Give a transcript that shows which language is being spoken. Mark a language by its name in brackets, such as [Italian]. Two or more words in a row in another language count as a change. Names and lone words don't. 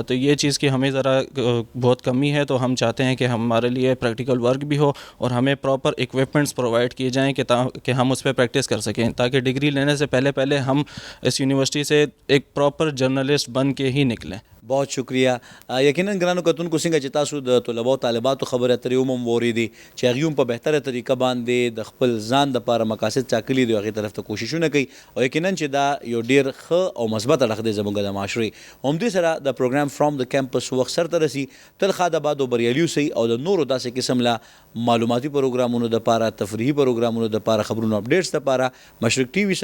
[Urdu] تو یہ چیز کی ہمیں ذرا بہت کمی ہے، تو ہم چاہتے ہیں کہ ہمارے لیے [English] practical work [Urdu] بھی ہو اور ہمیں [English] proper equipments [Urdu] پرووائڈ کیے جائیں کہ ہم اس پہ پریکٹس کر سکیں، تاکہ ڈگری لینے سے پہلے ہم اس یونیورسٹی سے ایک [English] proper journalist [Urdu] بن کے ہی نکلیں. بہت شکریہ. [Pashto] یقیناً ګرانو کتونکو څنګه چې تاسو د طلباو طالباتو خبرې اترې هم واورېدې چې هغوی هم په بهتره طریقه باندې د خپل ځان دپاره مقاصد ټاکلي دي او هغې طرف ته کوششونه کوي، او یقیناً چې دا یو ډېر ښه او مثبت اړخ دی زموږ د معاشرې. همدې سره د پروګرام فرام د کیمپس وخت سرته رسي. تل ښه د باد او بریالي اوسئ، او د نورو داسې قسم له معلوماتي پروګرامونو دپاره، تفریحي پروګرامونو دپاره، خبرونو اپډیټس دپاره مشرق ټي وي سره اوسئ.